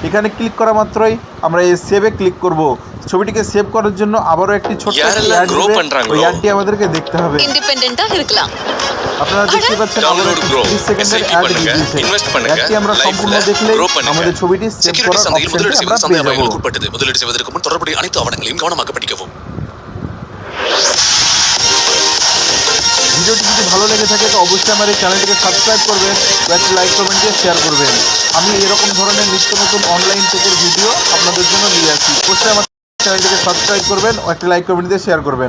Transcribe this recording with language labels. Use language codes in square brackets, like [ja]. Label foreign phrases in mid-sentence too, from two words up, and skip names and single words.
[bn] এখানে ক্লিক করা মাত্রই আমরা এই সেভে ক্লিক করব। ছবিটিকে সেভ করার জন্য আবারও একটি ছোট্ট অ্যাড দিবে, ওই অ্যাডটি আমাদেরকে দেখতে হবে। [ta] ইন্ডিপেন্ডেন্টா இருக்கலாம் [bn] আপনারা দেখতে পাচ্ছেন আমাদের 30 সেকেন্ডের অ্যাড দিয়েছে। অ্যাডটি আমরা সম্পূর্ণ দেখলে আমাদের ছবিটি সেভ করার অপশনটি আমরা পেয়ে যাব। [ta] முதலீடு செய்வதற்கு முன் தொடர்புடைய அனைத்து ஆவணங்களையும் கவனமாக படிக்கவும். [bn] ভিডিওটি যদি ভালো লেগে থাকে তো অবশ্যই আমার এই চ্যানেলটিকে সাবস্ক্রাইব করবেন, একটা লাইক কমেন্ট দিয়ে শেয়ার করবেন। আমি এরকম ধরনের নিত্য নতুন অনলাইন টেকের ভিডিও আপনাদের জন্য নিয়ে আসি। অবশ্যই আমার চ্যানেলটিকে সাবস্ক্রাইব করবেন ও একটা লাইক কমেন্ট দিয়ে শেয়ার করবেন।